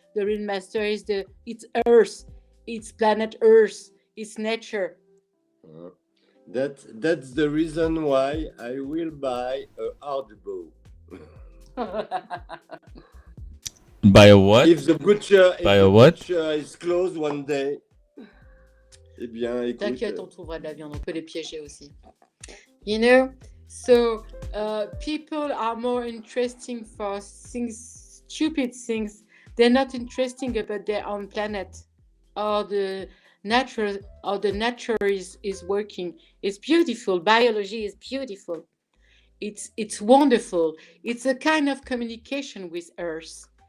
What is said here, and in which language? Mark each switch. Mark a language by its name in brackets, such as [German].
[English] The real master is it's Earth, it's planet Earth, it's nature. That's the reason why I will buy a hard bow. Buy a what? If the butcher is closed one day. [French] Eh bien, écoute. T'inquiète, on trouvera de la viande, on peut les piéger aussi. [English] So people are more interesting for things, stupid things. They're not interesting about their own planet, or the nature is working. It's beautiful. Biology is beautiful. It's wonderful. It's a kind of communication with Earth.